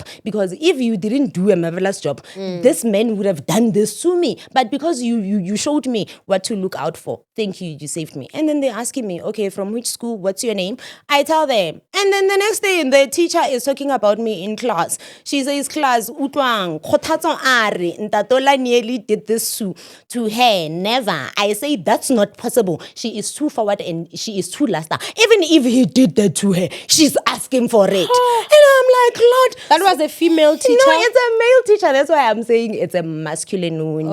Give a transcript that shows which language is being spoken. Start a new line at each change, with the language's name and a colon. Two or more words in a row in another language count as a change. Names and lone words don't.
English: Because if you didn't do a marvelous job, this man would have done this to me. But because you showed me what to look out for, thank you, you saved me. And then they're asking me, okay, from which school? What's your name? I tell them. And then the next day, the teacher is talking about me in class. She says, class,
Southern Sotho: utwang, kgothatso a re, ntatola
English: nearly did this to her. Never. I say, that's not possible. She is too forward and she is too last. Even if he did that to her, she's asking for it. And I'm like, Lord. That was a female teacher? No, it's a male teacher. That's why I'm saying it's a masculine wound.